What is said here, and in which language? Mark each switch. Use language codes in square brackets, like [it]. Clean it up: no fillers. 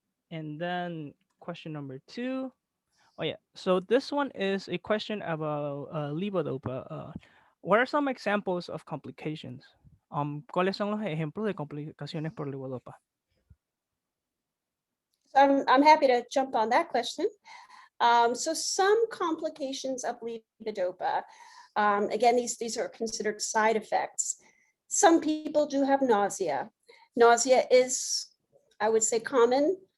[en] And then question number 2. Oh yeah, so this one is a question about Levodopa. What are some examples of complications? [es] ¿Cuáles son los ejemplos de complicaciones por Levodopa? [en] So I'm happy to jump on that question. So some complications of levodopa, again, these are considered side effects. Some people do have nausea. Nausea is, I would say, common.